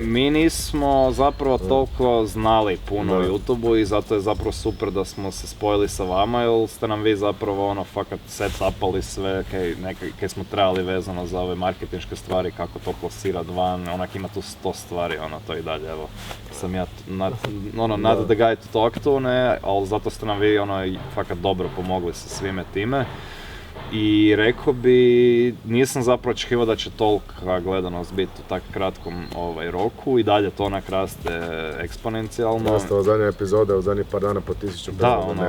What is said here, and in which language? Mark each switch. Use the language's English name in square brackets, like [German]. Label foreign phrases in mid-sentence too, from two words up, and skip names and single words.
[Croatian] Mi nismo zapravo toliko znali puno o YouTube-u i zato je zapravo super da smo se spojili sa vama, jer ste nam vi zapravo fakat set-upali sve kaj smo trebali vezano za ove marketinške stvari, kako to plasirat van, onak ima tu 100 stvari, to i dalje, evo. Sam ja [English] not the guy to talk to, [Croatian] ne, ali zato ste nam vi fakat dobro pomogli sa svime time. I rekao bi, nisam zapravo očekivao da će tolika gledanost biti u tako kratkom roku i dalje to onak raste eksponencijalno. Nastava zadnja epizoda u zadnjih par dana po 1000 pregleda.